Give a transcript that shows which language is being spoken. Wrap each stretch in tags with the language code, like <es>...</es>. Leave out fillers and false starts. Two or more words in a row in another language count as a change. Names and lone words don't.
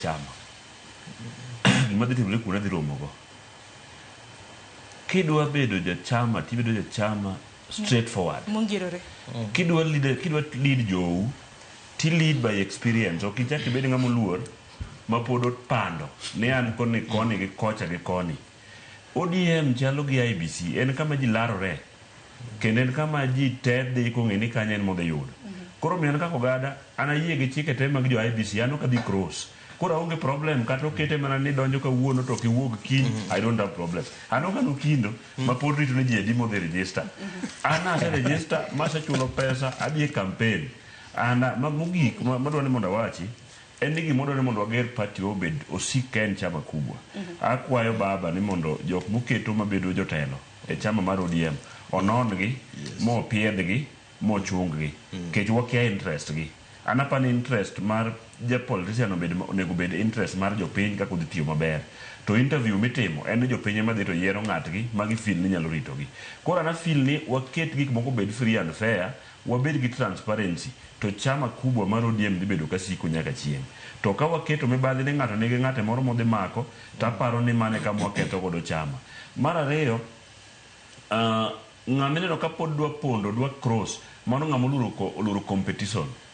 <luo>chama gima dhi timore kuna dhi romogo. Kidwa bedo jachama tibedo jachama straightforward. Kidwa lead jou ti</luo> <en>lead by experience.</en> <luo>Ok ichak ibed ng'ama oluor ma pod opando ni an koni gi kocha gi koni. ODM chalo gi IBC, en kama ji larore kendo en kama ji te dhi kong'e ni kanyo en modhi yudo. Koro mian kaka ogada an ayie gi chike te mag jo IBC, an ok adhi cross. Koro aonge problem kata okete mana ni donjo kawuono to kiwuog kiny, I don't have problem. An ok anu kindo ma pod rito ni ji adi modhi register. An ase register masechulo pesa adhi e campaign. Mogik madwa ni mondo awachi en ni gimodwa ni mondo wager party obed osik en</luo> <sw>chama kubwa.</sw> <luo>Akwayo baba ni mondo jok moketo mabedo jotelo e chama mar ODM onon gi mo piedh gi mo chung gi kech wakia interest gi. Anapani interest mar ja politician onego bed interest mar jopiny kaka udhi tiyo maber. To interview mitimo en ni jopiny ema dhi to yiero ng'atgi ma gifeel ni nyalo rito gi. Koro ana feel ni waket gik moko bed</luo> <en>free and fair,</en> <luo>wabed gi transparency, to</luo> <sw>chama kubwa</sw> <luo>mar ODM dhi bedo kasiko nyaka chieng'. To ka waketo mibadhi ni ng'ato nigi ng'ate moro modhi mako, taparo ni mane kama waketho godo chama. Mar ariyo, ng'amineno ka pod dwa pondo, dwa cross, mano ng'ama oluro competition.</luo>